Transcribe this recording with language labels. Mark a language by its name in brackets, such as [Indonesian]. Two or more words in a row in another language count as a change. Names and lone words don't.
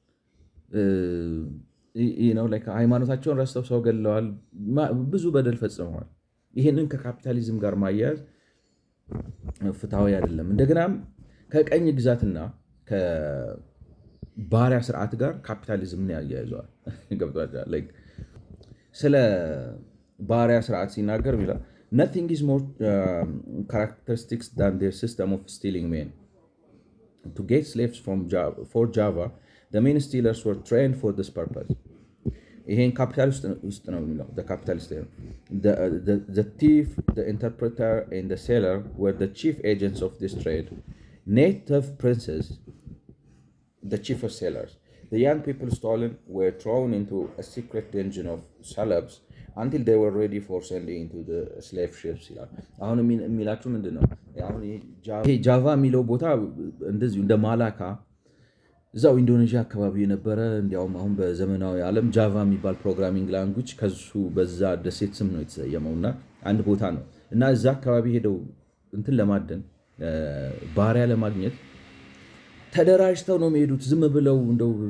[Amharic] ሃይማኖታቸውን ረስተው ሰው ገለዋል፣ ብዙ በደል ፈጽመዋል። ይህንን ከካፒታሊዝም ጋር ማያያዝ ፍትሐዊ አይደለም። እንደገናም ከቀኝ ግዛትና ከባሪያ ስርዓት ጋር ካፒታሊዝምን ያያይዘዋል። ገብቷቸዋል። ስለ ባሪያ ስርዓት ሲናገር ይላል [English] nothing is more characteristics than their system of stealing men. To get slaves for Java, the main stealers were trained for this purpose. [Amharic] ይሄን ካፒታሊስት ውስጥ ነው የሚለው ካፒታሊስት [English] the thief, the interpreter and the seller were the chief agents of this trade. Native princes, the chief sellers. The young people stolen were thrown into a secret dungeon of celebs until they were ready for sending into the slave ships [Amharic] ይላል። አሁን የሚላችሁ ምንድን ነው? ይሄ ጃቫ የሚለው ቦታ እንደዚሁ እንደ ማላካ እዛው ኢንዶኔዥያ አካባቢ የነበረ እንዲያውም አሁን በዘመናዊ ዓለም ጃቫ የሚባል [English] programming language [Amharic] ከሱ በዛ ደሴት ስም ነው የተሰየመው እና አንድ ቦታ ነው እና እዛ አካባቢ ሄደው እንትን ለማደን ባሪያ ለማግኘት ተደራጅተው ነው የሚሄዱት። ዝም ብለው እንደው